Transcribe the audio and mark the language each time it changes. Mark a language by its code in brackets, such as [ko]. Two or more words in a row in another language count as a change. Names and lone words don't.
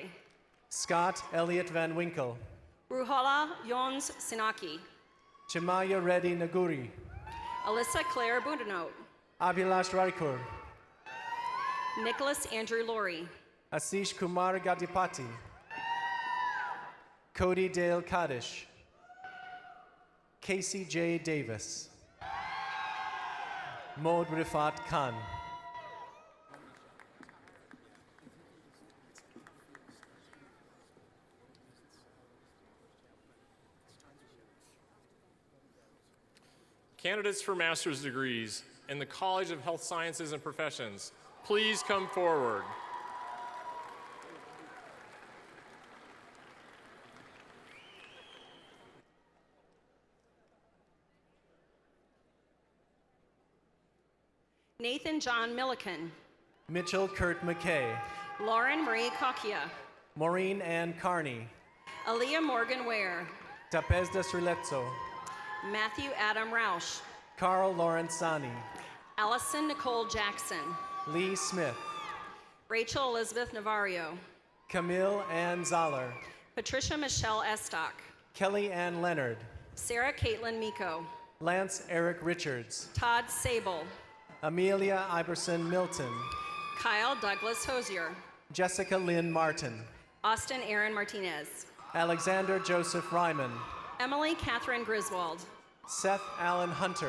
[en] Scott Elliott Van Winkle, Ruhola Yons Sinaki, Chimaya Reddy Naguri, Alyssa Claire Budenote, Abhilash Raikur, Nicholas Andrew Laurie, Asish Kumar Gadipati, Cody Dale Kaddish, Casey J. Davis, Maud Rifat Khan. Candidates for master's degrees in the College of Health Sciences and Professions, please come forward. Nathan John Milliken, Mitchell Kurt McKay, Lauren Marie Kakia, Maureen Ann Carney, Aaliyah Morgan Ware, Tapezda Srilezzo, Matthew Adam Roush, Carl Lawrence Sani, Allison Nicole Jackson, Lee Smith, Rachel Elizabeth Navarro, Camille Ann Zoller, Patricia Michelle Estock, Kelly Ann Leonard, Sarah Caitlin Miko, Lance Eric Richards, Todd Sable, Amelia Iverson Milton, Kyle Douglas Hosier, Jessica Lynn Martin, Austin Aaron Martinez, Alexander Joseph Ryman, Emily Catherine Griswold, Seth Allen Hunter,